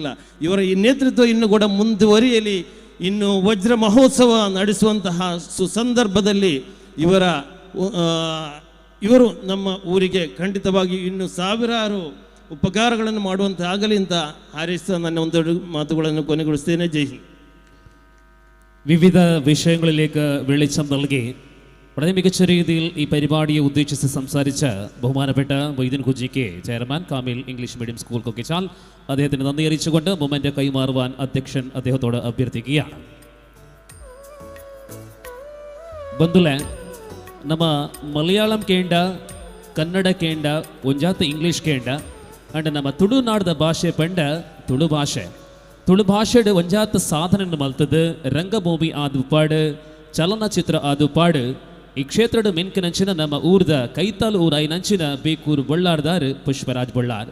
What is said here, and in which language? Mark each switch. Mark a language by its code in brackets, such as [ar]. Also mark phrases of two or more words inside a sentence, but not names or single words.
[kn] ಇವರ ಈ ನೇತೃತ್ವ ಇನ್ನು ಕೂಡ ಮುಂದುವರಿಯಲಿ. ಇನ್ನು ವಜ್ರ ಮಹೋತ್ಸವ ನಡೆಸುವಂತಹ ಸುಸಂದರ್ಭದಲ್ಲಿ ಇವರು ನಮ್ಮ ಊರಿಗೆ ಖಂಡಿತವಾಗಿ ಇನ್ನು ಸಾವಿರಾರು ಉಪಕಾರಗಳನ್ನು ಮಾಡುವಂತೆ ಆಗಲಿ ಅಂತ ಹಾರೈಸ್ತಾ ನನ್ನ ಒಂದೆರಡು ಮಾತುಗಳನ್ನು ಕೊನೆಗೊಳಿಸ್ತೇನೆ. ಜೈ ಹಿಂದ್. [ml] വിവിധ വിഷയങ്ങളിലേക്ക് വെളിച്ചം നൽകി വളരെ മികച്ച രീതിയിൽ ഈ പരിപാടിയെ ഉദ്ദേശിച്ച് സംസാരിച്ച ബഹുമാനപ്പെട്ട മൊയ്തീൻ കുജിക്ക് ചെയർമാൻ കാമിൽ ഇംഗ്ലീഷ് മീഡിയം സ്കൂൾ കൊക്കിച്ചാൽ അദ്ദേഹത്തിന് നന്ദി അറിയിച്ചുകൊണ്ട് മൊമെന്റ് കൈമാറുവാൻ അധ്യക്ഷൻ അദ്ദേഹത്തോട് അഭ്യർത്ഥിക്കുകയാണ്. [tcy] ಬಂಧುಲೆ, ನಮ್ಮ ಮಲಯಾಳಂ ಕೇಂಡ, ಕನ್ನಡ ಕೇಂಡ, ಒಂಜಾತ ಇಂಗ್ಲೀಷ್ ಕೇಂಡ ಅಂಡ್ ನಮ್ಮ ತುಳುನಾಡದ ಭಾಷೆ ಪಂಡ ತುಳು ಭಾಷೆಡ್ ಒಂಜಾತ ಸಾಧನೆ ಮಲ್ತದು. ರಂಗಭೂಮಿ ಆದುಪಾಡು, ಚಲನಚಿತ್ರ ಆದುಪಾಡು ಈ ಕ್ಷೇತ್ರದ ಮಿನ್ಕಿನಂಚಿನ ನಮ್ಮ ಊರ್ದ ಕೈತಾಲು ಊರಾಯಿನಂಚಿನ ಬೇಕೂರು ಬೊಳ್ಳಾರ್ದಾರ್ ಪುಷ್ಪರಾಜ್ ಬೊಳ್ಳಾರ್.